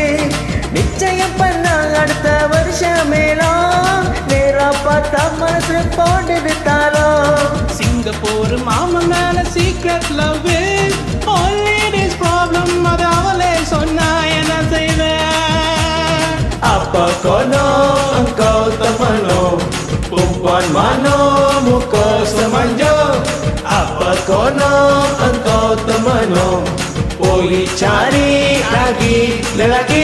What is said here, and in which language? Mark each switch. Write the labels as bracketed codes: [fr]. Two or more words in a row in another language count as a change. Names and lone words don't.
[ta] நிச்சயம் பண்ண அடுத்த வருஷம் மேலாம், நேரா பார்த்தா மனசு போடுது தாளம். சிங்கப்பூர் மாமன் மேல [en] secret love, always problem [ta] அது அவளே சொன்னா என்ன செய்வேன். [ms] Apa kono engkau temano, perempuan mana muka semanjo. Apa kono engkau temano, போய் cari lagi lelaki.